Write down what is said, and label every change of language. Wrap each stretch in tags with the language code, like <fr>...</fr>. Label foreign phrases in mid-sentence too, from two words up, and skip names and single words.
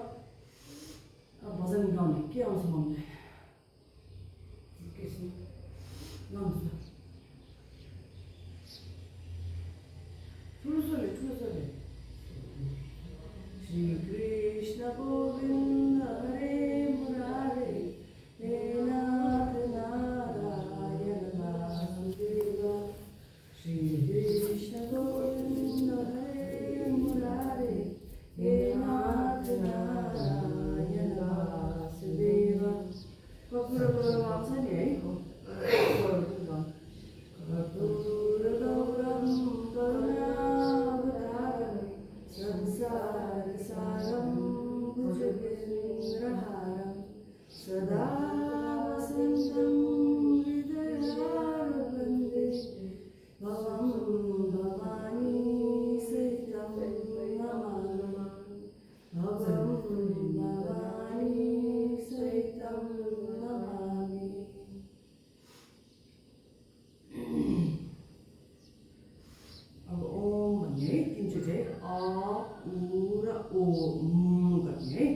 <ne>भजन गाउने के आउँछ मनलाई एकैछिन गाउनुहोस् न, ठुलो स्वरले।</ne> <sa>श्री कृष्ण गोविन्द हरे मुरारे, हे नाथ नारायण वासुदेव। श्री कृष्ण गोविन्द हरे मुरारे, हे नाथ नारायण वासुदेव।</sa> <ne>कपुर आउँछ नि है,</ne> <sa>कर्पूरगौरं करुणावतारं संसारसारं भुजगेन्द्रहारं सदा वसन्तं हृदयारविन्दे भवं भवानी सहितं नमामि, भवं भवानी सहितं नमामि।</sa> <ne>अब ओम भन्ने है, तीनचोटि है, अ उ र ओ गर्ने है।</ne>